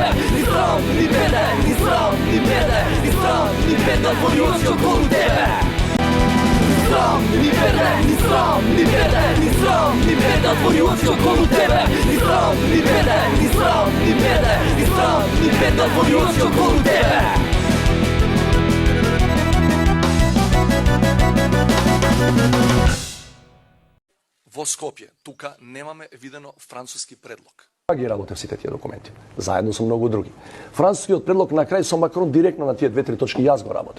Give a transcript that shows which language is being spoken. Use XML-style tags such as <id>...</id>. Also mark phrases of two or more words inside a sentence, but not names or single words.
<sr>Ni sram, ni bede, ni sram, ni bede, ni sram, ni bede, otvori oči okolo tebe. Sram, ni bede, ni sram, ni bede, ni sram, ni bede, otvori oči okolo tebe. Ni sram, ni bede, ni sram, ni bede, ni sram, ni bede, otvori oči okolo tebe.</sr> <mk>Во Скопје, тука немаме видено француски предлог. Ги работев сите тие документи, заедно со многу други. Францускиот предлог на крај со Макрон директно на тие 2-3 точки јас го работев.</mk>